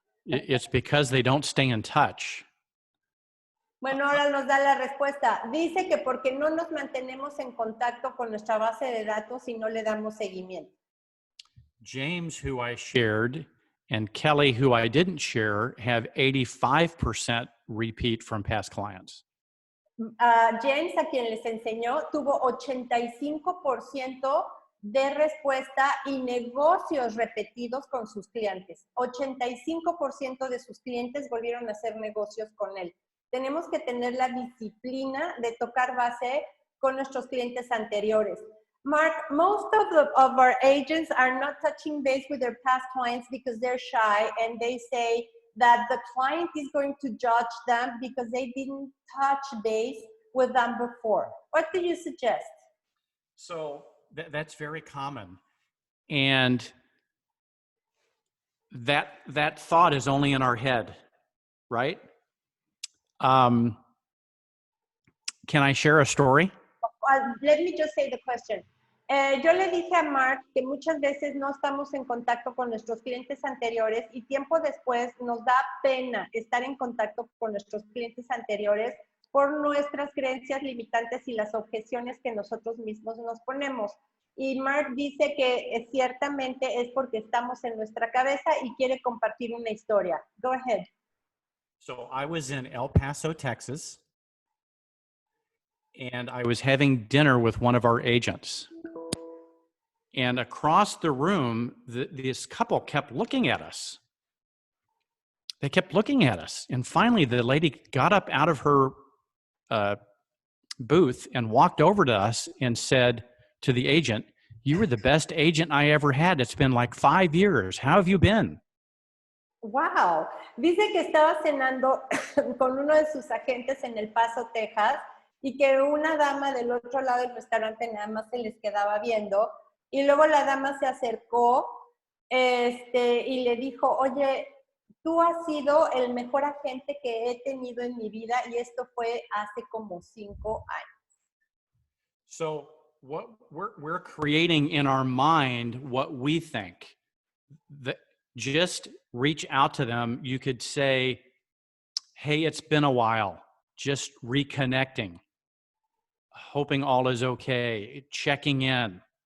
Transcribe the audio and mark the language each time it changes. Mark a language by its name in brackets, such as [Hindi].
[English] It's because they don't stay in touch. [Spanish] Bueno, ahora nos da la respuesta. Dice que porque no nos mantenemos en contacto con nuestra base de datos y no le damos seguimiento. [English] James, who I shared, and Kelly, who I didn't share, have 85% repeat from past clients. [Spanish] James, a quien les enseñó, tuvo 85% de respuesta y negocios repetidos con sus clientes. 85% de sus clientes volvieron a hacer negocios con él. Tenemos que tener la disciplina de tocar base con nuestros clientes anteriores. [English] Mark, most of our agents are not touching base with their past clients because they're shy and they say that the client is going to judge them because they didn't touch base with them before. What do you suggest? So that's very common. And that thought is only in our head, right? Can I share a story? Let me just say the question. [Spanish] Yo le dije a Mark que muchas veces no estamos en contacto con nuestros clientes anteriores y tiempo después nos da pena estar en contacto con nuestros clientes anteriores por nuestras creencias limitantes y las objeciones que nosotros mismos nos ponemos. Y Mark dice que ciertamente es porque estamos en nuestra cabeza y quiere compartir una historia. [English] Go ahead. So I was in El Paso, Texas, and I was having dinner with one of our agents. And across the room, this couple kept looking at us. They kept looking at us. And finally, the lady got up out of her booth and walked over to us and said to the agent, "You were the best agent I ever had. It's been like 5 years. How have you been?" Wow. [Spanish] Dice que estaba cenando con uno de sus agentes en El Paso, Texas, y que una dama del otro lado del restaurante nada más se les quedaba viendo. Y luego la dama se acercó y le dijo, oye, tú has sido el mejor agente que he tenido en mi vida y esto fue hace como 5 años. [English] So what we're creating in our mind what we think. Just reach out to them. You could say, hey, it's been a while. Just reconnecting, hoping all is okay, checking in.